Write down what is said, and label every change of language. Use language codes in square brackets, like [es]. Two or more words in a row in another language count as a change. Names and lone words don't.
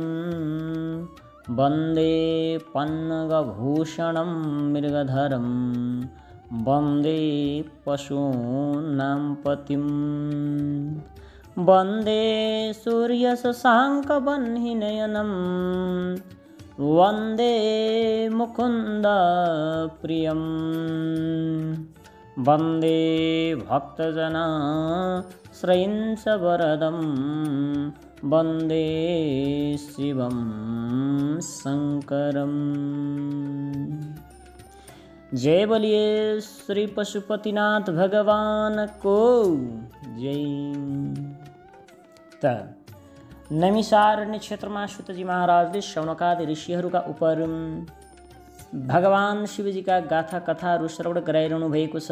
[sa] वन्दे पन्नगभूषणं मृगधरं वन्दे पशूनां पतिं वन्दे सूर्यशशाङ्कवह्निनयनं वन्दे मुकुन्दप्रियं वन्दे भक्तजनाश्रयञ्च वरदं वन्दे शिवं शङ्करम्। [ne] जय बोलिए श्री पशुपतिनाथ भगवान को जय। नैमिषारण्य क्षेत्रमा सुतजी महाराजले शौनकादि ऋषिहरूका उपर भगवान शिवजीका गाथा कथाहरू श्रवण गराइरहनु भएको छ।